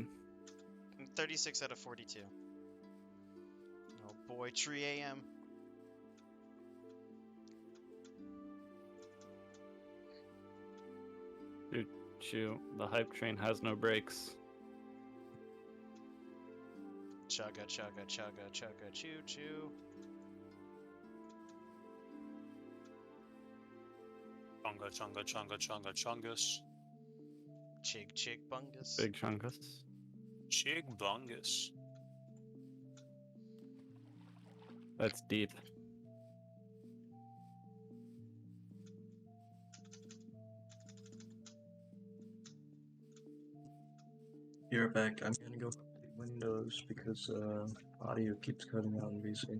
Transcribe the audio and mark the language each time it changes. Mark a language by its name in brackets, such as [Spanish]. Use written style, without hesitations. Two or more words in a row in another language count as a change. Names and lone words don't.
[English] I'm 36 out of 42. Oh boy, Tree AM. Choo, the hype train has no brakes. Chugga, chugga, chugga, chugga, choo choo. Chunga, chunga, chunga, chunga, chungus. Chig, chig, bungus. Big chunkus. Chig bungus. That's deep. You're back. I'm gonna go update Windows because audio keeps cutting out in VC.